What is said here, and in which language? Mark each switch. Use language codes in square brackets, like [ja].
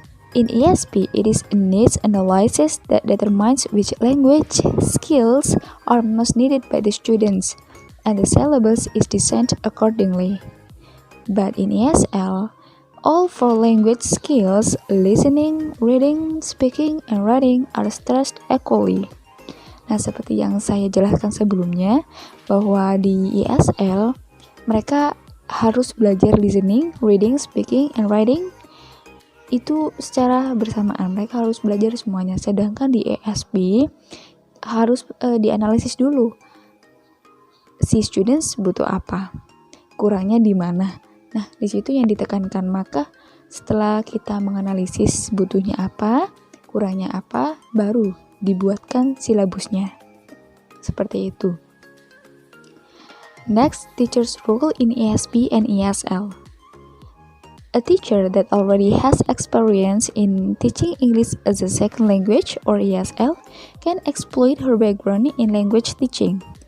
[en] In ESP, it is a needs analysis that determines which language skills are most needed by the students, and the syllabus is designed accordingly. But in ESL, all 4 language skills, listening, reading, speaking, and writing, are stressed equally. [id] Nah, seperti yang saya jelaskan sebelumnya, bahwa di ESL, mereka harus belajar [en] listening, reading, speaking, and writing, [id] itu secara bersamaan. Mereka harus belajar semuanya. Sedangkan di ESP harus dianalisis dulu si students butuh apa, kurangnya di mana. Nah, di situ yang ditekankan. Maka setelah kita menganalisis butuhnya apa, kurangnya apa, baru dibuatkan silabusnya. Seperti itu. [en] Next, teacher's role in ESP and ESL. A teacher that already has experience in teaching English as a second language or ESL can exploit her background in language teaching.